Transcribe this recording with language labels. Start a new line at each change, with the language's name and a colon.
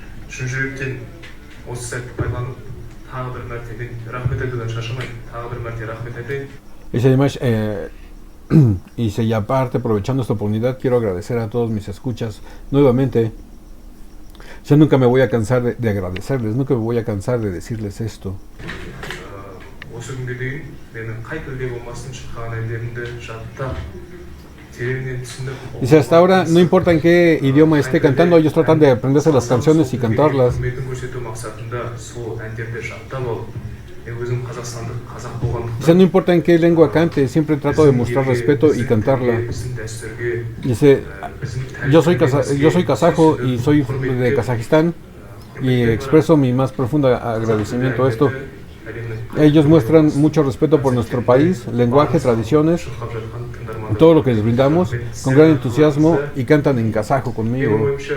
Kazakh: Шын жүректен осы сәтті пайдаланып тағы бір мәрте, мен рахмет айтудан шаршамаймын, тағы бір мәрте рахмет айтайын.
Spanish: Dice además, y aparte, aprovechando esta oportunidad, quiero agradecer a todos mis escuchas nuevamente. Yo nunca me voy a cansar de agradecerles, nunca me voy a cansar de decirles esto.
Kazakh: осы күнге дейін менің қай тілде болмасын шыққан әндерімді жаттап, тереңнен түсініп.
Spanish: Dice, hasta ahora, no importa en qué idioma esté cantando, ellos tratan de aprenderse las canciones y cantarlas.
Kazakh: Құрметін көрсету мақсатында сол әндерді жаттап алып, мен өзім қазақстандық, қазақ болғандықтан.
Spanish: Dice, no importa en qué lengua cante, siempre trato de mostrar respeto y cantarla. Dice, yo soy kazajo y soy de Kazajistán y expreso mi más profundo agradecimiento a esto. Ellos muestran mucho respeto por nuestro país, lenguaje, tradiciones, todo lo que les brindamos, con gran entusiasmo, y cantan en kazajo conmigo.